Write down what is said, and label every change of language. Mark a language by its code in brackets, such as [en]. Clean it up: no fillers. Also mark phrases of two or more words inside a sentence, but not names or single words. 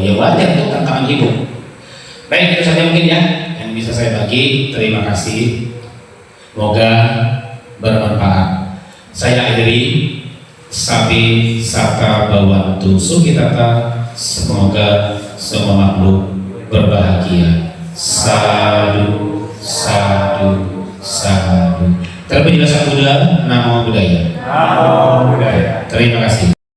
[id] Ya wajar itu tantangan hidup. Baik, itu saja mungkin ya yang bisa saya bagi. Terima kasih. Semoga bermanfaat. Saya akhiri. [pi] Sabi Saka Bawantu Sukitata. [id] Semoga semua makhluk berbahagia. [pi] Sadu, sadu, sadu. [id] Terpujilah Sang Buddha, [pi] Namo Buddhaya. Namo Buddhaya. [id] Terima kasih.